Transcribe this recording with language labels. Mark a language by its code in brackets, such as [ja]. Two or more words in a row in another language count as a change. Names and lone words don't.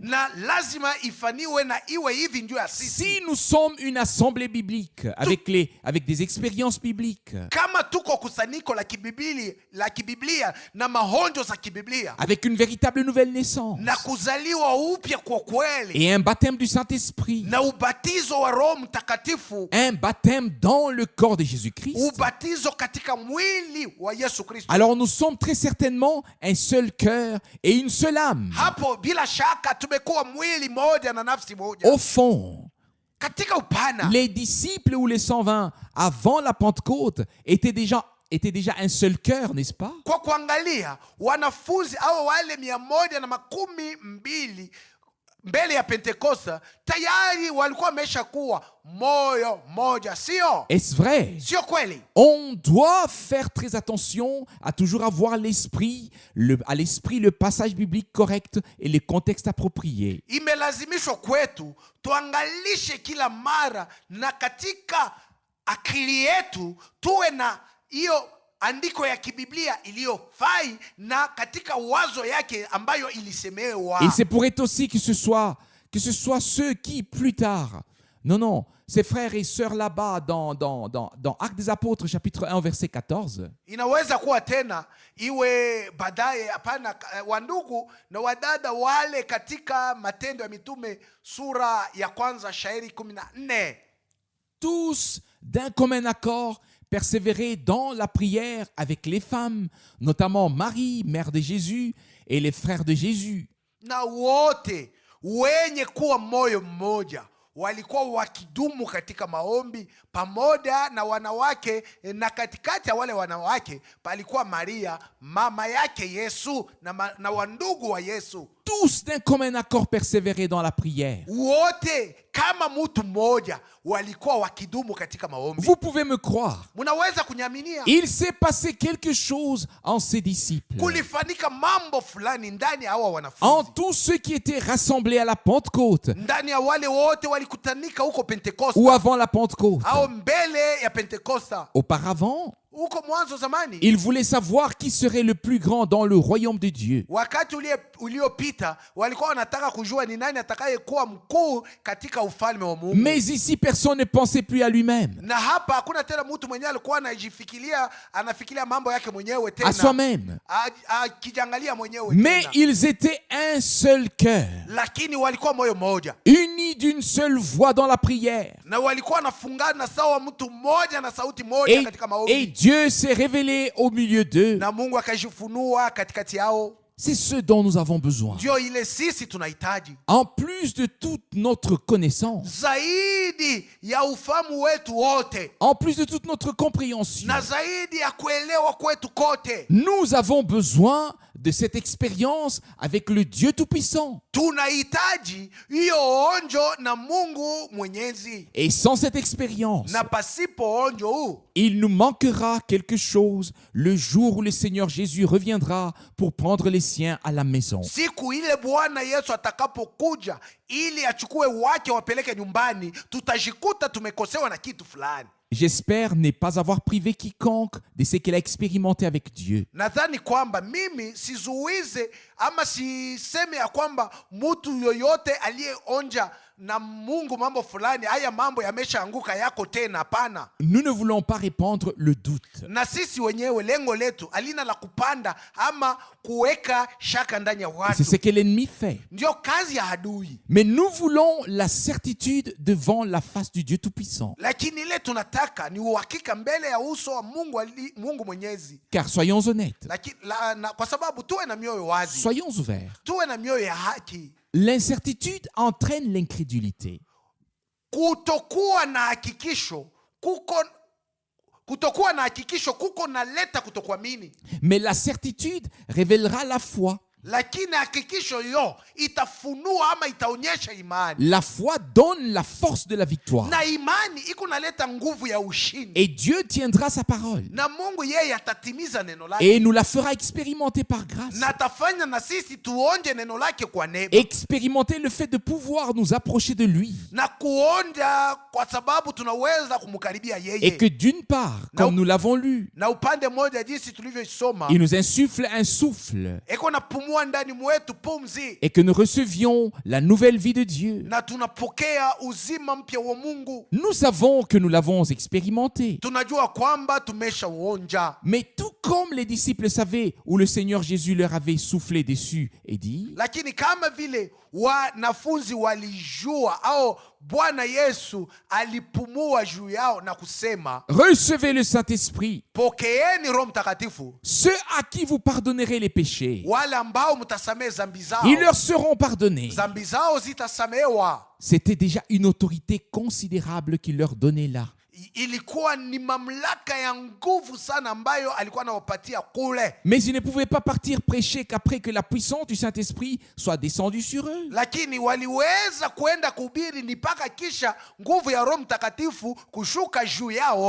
[sw] na lazima ifaniwe na iwe hivi ndio ya sisi. [fr] Si nous sommes une assemblée biblique avec des expériences bibliques, [sw] Kama tuko kusanyiko la kibiblia na mahonjo za kibiblia [fr] avec une véritable nouvelle naissance [sw] na kuzaliwa upya kwa kweli [fr] et un baptême du Saint-Esprit, [sw] na ubatizo wa Roho Mtakatifu, [fr] un baptême dans le corps de Jésus-Christ, [sw] ubatizo katika mwili wa Yesu Kristo, [fr] alors nous sommes très certainement un seul cœur et une seule âme. [sw] hapo bila shaka tumekuwa mwili moja na nafsi moja. [fr] Au fond, [sw] Katika upana, [fr] les disciples ou les 120 avant la Pentecôte étaient déjà un seul cœur, n'est-ce pas? [sw] kwa kuangalia wanafunzi au wale 112 mbele ya Pentekoste tayari walikuwa wamesha kuwa moyo moja, sio? [fr] Est-ce vrai? [sw] Sio kweli? [fr] On doit faire très attention à toujours avoir à l'esprit le passage biblique correct et les contextes appropriés. [sw] Imelazimishwa kwetu tuangalishe kila mara, na katika akili yetu tuwe na hiyo andiko ya kibiblia iliyofai na katika wazo yake ambayo ilisemewa. [fr] Il se pourrait aussi que ce soit ceux qui plus tard, non, ces frères et sœurs là-bas dans Actes des Apôtres chapitre 1 verset 14. [sw] Inaweza kuwa tena iwe baadaye, hapana, wandugu na wadada wale katika Matendo ya Mitume sura ya kwanza shairi 14. [fr] Tous d'un commun accord persévérer dans la prière avec les femmes, notamment Marie, mère de Jésus, et les frères de Jésus. [sw] Na wote wenye kuwa moyo mmoja walikuwa wakidumu katika maombi pamoja na wanawake, na katikati ya wale wanawake palikuwa Maria mama yake Yesu na wandugu wa Yesu. [fr] Tous d'un commun accord persévérer dans la prière. [sw] Wote kama mtu mmoja walikuwa wakidumu katika maombi. [fr] Vous pouvez me croire. [sw] Munaweza kunyaminia. [fr] Il s'est passé quelque chose en ses disciples. [sw] Kulifanyika mambo fulani ndani ya hawa [fr] En [sw] wanafunzi. [fr] tous ceux qui étaient rassemblés à la Pentecôte [sw] Ndani ya wale wote walikutanika huko Pentekoste. [fr] ou avant la Pentecôte. [sw] Au mbele ya Pentekoste. [fr] Auparavant, [sw] Huko mwanzo zamani. [fr] ils voulaient savoir qui serait le plus grand dans le royaume de Dieu. [sw] Wakati uliopita walikuwa wanataka kujua ni nani atakayekuwa mkuu katika ufalme wa Mungu. [fr] Mais ici, personne ne pensait plus à lui-même, [sw] Na hapa hakuna tena mtu mwenyewe alikuwa anafikiria mambo yake mwenyewe [fr] à [sw] tena. [fr] soi-même. [sw] Akijangalia mwenyewe [fr] Mais [sw] tena. [fr] ils étaient un seul cœur, [sw] Lakini walikuwa moyo mmoja. [fr] unis d'une seule voix dans la prière. [sw] Na walikuwa wanafungana sawa mtu mmoja na sauti moja katika [fr] Et [sw] maombi. [fr] Dieu s'est révélé au milieu d'eux. [sw] Na Mungu akajifunua katikati yao. [fr] C'est ce dont nous avons besoin. [sw] Ndio ile sisi tunahitaji. [fr] En plus de toute notre connaissance, [sw] Zaidi ya ufahamu wetu wote, [fr] en plus de toute notre compréhension, [sw] na zaidi ya kuelewa kwetu kote, [fr] nous avons besoin de cette expérience avec le Dieu Tout-Puissant. [sw] tunahitaji hiyo onjo na Mungu Mwenyezi. [fr] Et sans cette expérience, [sw] Na pasipo onjo huu, [fr] il nous manquera quelque chose le jour où le Seigneur Jésus reviendra pour prendre les siens à la maison. [sw] siku ile Bwana Yesu atakapokuja ili achukue wake wapeleke nyumbani, tutajikuta tumekosewa na kitu fulani. [fr] J'espère ne pas avoir privé quiconque de ce qu'il a expérimenté avec Dieu. [sw] Nadhani kwamba mimi sizuize ama siseme ya kwamba mtu yoyote aliyeonja na Mungu mambo fulani, haya mambo yameshaanguka yako tena. Hapana. [fr] Nous ne voulons pas répandre le doute. [sw] Na sisi wenyewe lengo letu alina la kupanda ama kuweka shaka ndani ya [fr] C'est [sw] watu. [fr] ce que l'ennemi fait. [sw] Ndio kazi ya adui. [fr] Mais nous voulons la certitude devant la face du Dieu Tout-Puissant. [sw] Lakini ile tunataka ni uhakika mbele ya uso wa Mungu Mwenyezi. [fr] Car soyons honnêtes, [sw] Lakini kwa sababu tuwe na mioyo wazi. [fr] soyons ouverts. [sw] Tuwe na mioyo ya haki. [fr] L'incertitude entraîne l'incrédulité. [sw] Kutokuwa na hakikisho kuko naleta kutokuamini. [fr] Mais la certitude révélera la foi. [sw] Lakini hakikisho hiyo itafunua ama itaonyesha imani. [fr] La foi donne la force de la victoire. [sw] Na imani iko naleta nguvu ya ushindi. [fr] Et Dieu tiendra sa parole. [sw] Na Mungu yeye atatimiza neno lake. [fr] Et nous la fera expérimenter par grâce. [sw] Na atafanya na sisi tuonje neno lake kwa neema. [fr] Expérimenter le fait de pouvoir nous approcher de lui. [sw] Na kuonja kwa sababu tunaweza kumkaribia yeye. [fr] Et que d'une part, comme nous l'avons lu, [sw] Na upande mmoja jinsi tulivyoisoma, [fr] il nous insuffle un souffle. [sw] eko napumua ndani mwetu pumzi. [fr] Et que nous recevions la nouvelle vie de Dieu. [sw] Na tunapokea uzima mpya wa Mungu. [fr] Nous savons que nous l'avons expérimenté. [sw] Tunajua kwamba tumeshauonja. [fr] Mais tout comme les disciples savaient où le Seigneur Jésus leur avait soufflé dessus et dit, [sw] Lakini kama vile wanafunzi walijua au Bwana Yesu alipumua juu yao na kusema, [fr] recevez le Saint-Esprit. [sw] pokeeni Roho Mtakatifu. [fr] Ceux à qui vous pardonnerez les péchés, [sw] Wale ambao mtasamehe zambi zao, [fr] ils leur seront pardonnés. [sw] zambi zao zitasamehewa. [fr] C'était déjà une autorité considérable qu'il leur donnait là. [sw] ilikuwa ni mamlaka ya nguvu sana ambayo alikuwa anawapatia kule, [fr] Mais ils ne pouvaient pas partir prêcher qu'après que la puissance du Saint-Esprit soit descendue sur eux. [sw] lakini waliweza kuenda kuhubiri ni mpaka kisha nguvu ya Roho Mtakatifu kushuka juu yao.